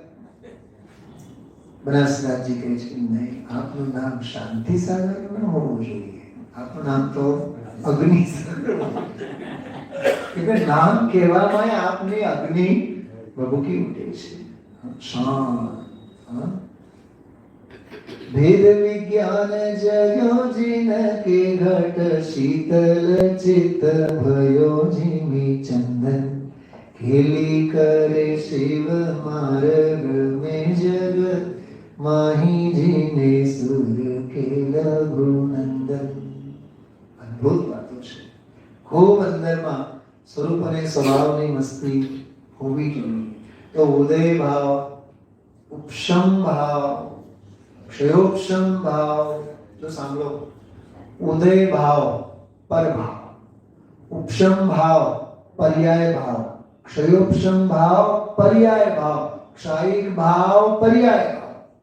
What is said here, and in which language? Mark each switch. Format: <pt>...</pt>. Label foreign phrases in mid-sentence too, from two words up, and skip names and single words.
<gu>બનાસદાસજી કહે છે નહીં, આપનું નામ શાંતિ સાગર ન હોવું જોઈએ, આપનું નામ તો અગ્નિ સાગર. એટલે નામ કહેવામાં આપની અગ્નિ ભભૂકી ઉઠે છે. શાંત.</gu> <bra>भेद विज्ञान जयो जिन के घट शीतल चित भयो जिमी चंदन खेली करे शिव मार्ग में जगत माही जिने सुर के लघुनंदन.</bra> <gu>અદ્ભુત વાતો છે. ખૂબ અંદરમાં સ્વરૂપ અને સ્વભાવની મસ્તી હોવી જોઈએ. તો ઉદય ભાવ, ઉપશમ ભાવ, ક્ષયોપશમ ભાવ. જો સાંભળો, ઉદય ભાવ પરભાવ, ઉપશમ ભાવ પર્યાય ભાવ, ક્ષયોપશમ ભાવ પર્યાય ભાવ, ક્ષાયિક ભાવ પર્યાય ભાવ.</gu>